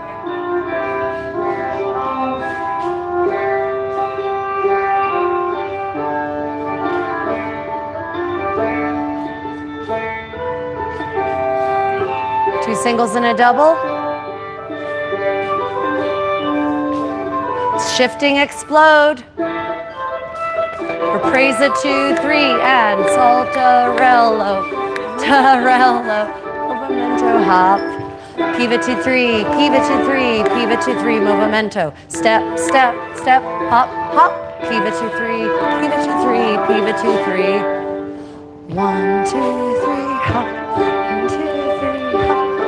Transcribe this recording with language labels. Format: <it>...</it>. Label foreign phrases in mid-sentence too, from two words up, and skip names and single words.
<en>Two singles and a double. Shifting explode. Represa 2, 3, and saltarello, tarello, movimento hop. Piva 2, 3, piva 2, 3, piva 2, 3, movimento. Step, step, step, hop, hop. Piva 2, 3, piva 2, 3, piva 2, 3. 1, 2, 3, hop. 1, 2, 3, hop.</en>